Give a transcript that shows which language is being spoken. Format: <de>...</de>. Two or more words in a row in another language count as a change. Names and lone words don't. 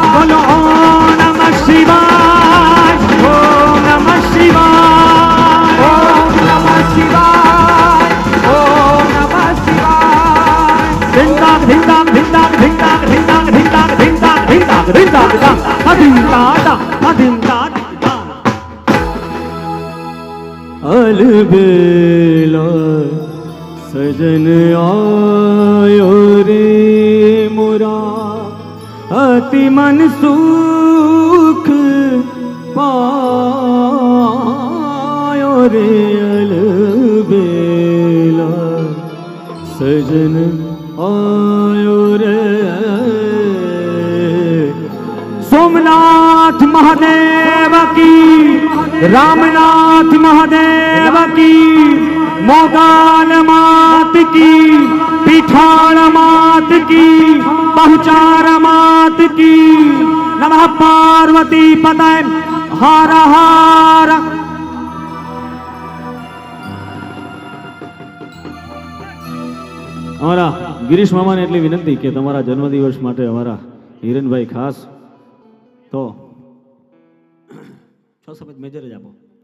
<hi>बोलो ओम नमः शिवाय ओम नमः शिवाय ओम नमः शिवाय ओम नमः शिवाय धिंदाक धिंदाक धिंदाक धिंदाक धिंदाक धिंदाक धिंदाक धिंदाक धिंदाक धिंदाक अलबेला सजन आयो रे मोरा अति मन सुख पायो रे अलबेला सजन आयो रे सोमनाथ महादेव की रामनाथ महादेव की मोगान मात की पीठाण मात पार्वती पताय हार हार।</hi> <gu>અમારા ગિરીશ મામાને એટલી વિનંતી કે તમારા જન્મદિવસ માટે અમારા હિરેનભાઈ ખાસ તો 6 સફેદ મેજર જ આપો.</gu>